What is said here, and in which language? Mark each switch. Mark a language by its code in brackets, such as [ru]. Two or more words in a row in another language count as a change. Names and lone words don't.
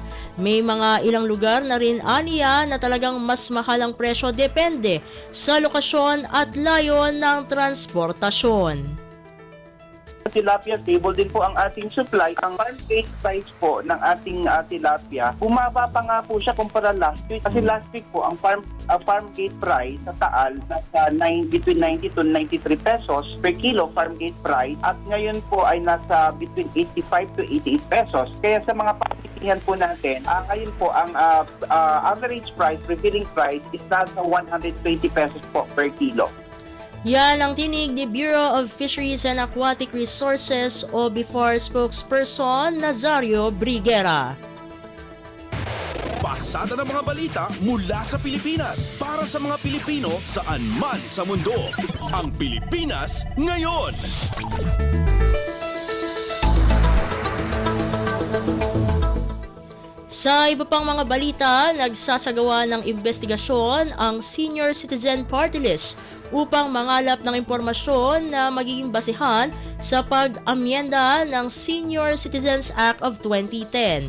[tl] May mga ilang lugar na rin aniya na talagang mas mahal ang presyo depende sa lokasyon at layo ng transportasyon. Tilapia, stable din po ang ating supply. Ang [en] farm gate price [tl] po ng ating tilapia, bumaba pa nga po siya kumpara [en] last week. Kasi last week [tl] po, ang [en] farm gate price [tl] sa Taal nasa [en] between 90 to 93 pesos per kilo farm gate price. [tl] At ngayon po ay nasa [en] between 85 to 88 pesos. [tl] Kaya sa mga pagtitingan po natin, ngayon po ang [en] average price, prevailing price is [tl] nasa 120 pesos po [en] per kilo. [tl] Yan ang tinig ni Bureau of Fisheries and Aquatic Resources o BIFAR spokesperson Nazario Briguera. Pasada ng mga balita mula sa Pilipinas para sa mga Pilipino saan man sa mundo. Ang Pilipinas ngayon. Sa iba pang mga balita, nagsasagawa ng investigasyon ang Senior Citizen Party List upang mangalap ng impormasyon na magiging basihan sa pag-amyenda ng Senior Citizens Act of 2010.